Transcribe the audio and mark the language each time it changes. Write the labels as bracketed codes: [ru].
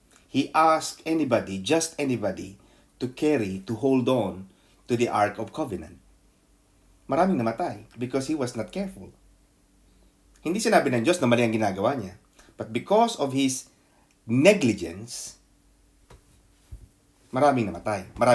[en] He asked just anybody, to hold on to the Ark of Covenant. [tl] Maraming namatay [en] because he was not careful. [tl] Hindi sinabi ng Diyos na mali ang ginagawa niya. [en] But because of his negligence, [tl] maraming namatay.